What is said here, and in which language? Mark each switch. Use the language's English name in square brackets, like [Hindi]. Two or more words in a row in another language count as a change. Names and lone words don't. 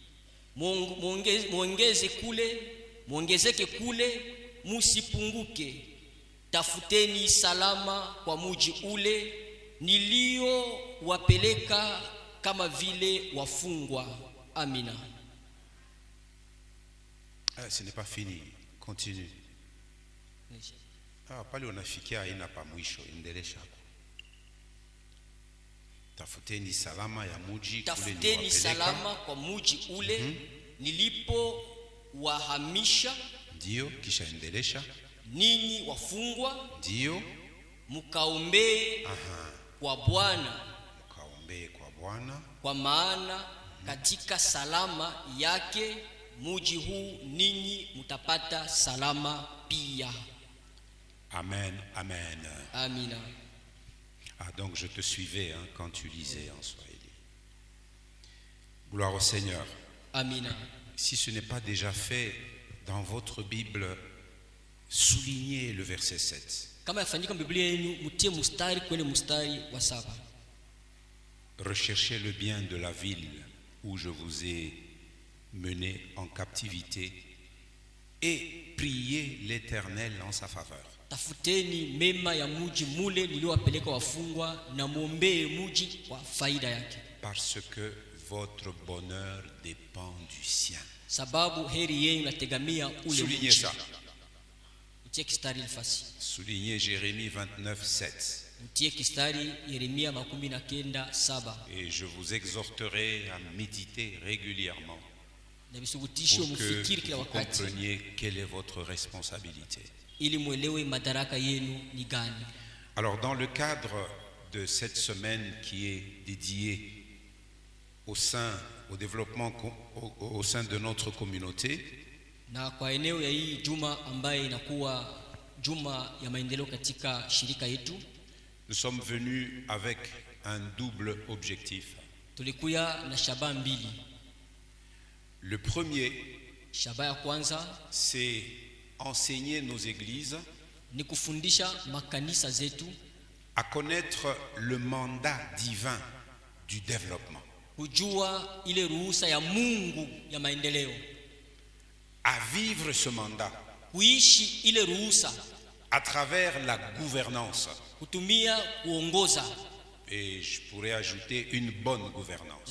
[Swahili] Muongezeke kule, musipunguke. Tafuteni salama kwa muji ule nilio wapeleka kama vile wafungwa. Amina. [French] Ce n'est pas fini. Continue. [Swahili] Pale unafikia haina pa mwisho, endelesha. Tafuteni salama ya muji, tafuteni salama kwa muji ule nilipo wahamisha. Ndio, kisha endelesha. Ninyi wafungwa, ndio, mukaombee kwa Bwana. Mukaombee kwa Bwana, kwa maana katika salama yake muji huu ninyi mutapata salama pia. Amen, amen. Amina. [French] Donc je te suivais quand tu lisais en Swahili. Gloire au Seigneur. [Swahili] Amina. [French] Si ce n'est pas déjà fait dans votre Bible, soulignez le verset 7. [Swahili] Kama yafanyika Biblia yenu, mutie mustari kwenye mustari wa 7. [French] Recherchez le bien de la ville où je vous ai mené en captivité et priez l'Éternel en sa faveur. [Swahili] Tafuteni mema ya muji mule niliowapeleka wafungwa, na muombee muji kwa faida yake. [French] Parce que votre bonheur dépend du sien. [Swahili] Sababu heri yenu nategamia ule. [French] Soulignez ça. [Swahili] Utie kistari nafasi. [French] Soulignez Jérémie 29:7. [Swahili] Utie kistari Yeremia 29:7. [French] Et je vous exhorterai à méditer régulièrement pour que vous compreniez quelle est votre responsabilité. Alors dans le cadre de cette semaine qui est dédiée au développement au sein de notre communauté, [Swahili] na kwa eneo ya hii juma ambaye inakuwa juma ya maendeleo katika shirika yetu, [French] nous sommes venus avec un double objectif. [Swahili] Tulikuya na shabaha mbili. [French] Le premier, [Swahili] shabaha ya kwanza, [French] c'est enseigner nos églises [Swahili] ni kufundisha makanisa zetu [French] à connaître le mandat divin du développement, [Swahili] kujua ile ruhusa ya Mungu ya maendeleo, [French] à vivre ce mandat [Swahili] kuishi ile ruhusa [French] à travers la gouvernance, [Swahili] kutumia kuongoza, [French] et je pourrais ajouter une bonne gouvernance,